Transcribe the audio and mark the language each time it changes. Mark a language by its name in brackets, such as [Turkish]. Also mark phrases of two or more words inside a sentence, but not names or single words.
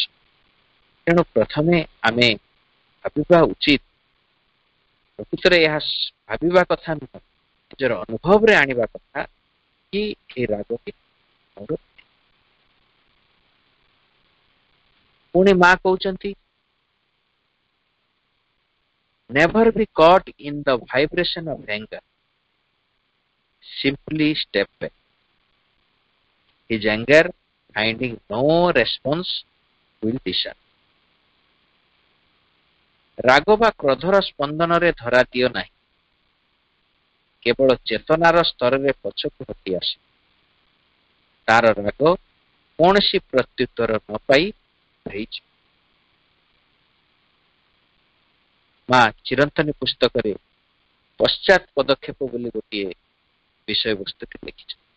[Odia] ତେଣୁ ପ୍ରଥମେ ଆମେ ଭାବିବା ଉଚିତ, ପ୍ରକୃତରେ ଏହା ଭାବିବା କଥା ନୁହେଁ, ନିଜର ଅନୁଭବରେ ଆଣିବା କଥା କି ଏ ରାଗଟି ମୋର। ପୁଣି ମା କହୁଛନ୍ତି [English] never be caught in the vibration of anger, simply step back. His anger finding no response will disarm. [Odia] ରାଗ ବା କ୍ରୋଧର ସ୍ପନ୍ଦନରେ ଧରା ଦିଅ ନାହିଁ, କେବଳ ଚେତନାର ସ୍ତରରେ ପଛକୁ ହଟି ଆସେ। ତାର ରାଗ କୌଣସି ପ୍ରତ୍ୟୁତ୍ତର ନ ପାଇ ରହିଛି। ମା ଚିରନ୍ତନୀ ପୁସ୍ତକରେ ପଶ୍ଚାତ ପଦକ୍ଷେପ ବୋଲି ଗୋଟିଏ ବିଷୟବସ୍ତୁଟି ଲେଖିଛନ୍ତି।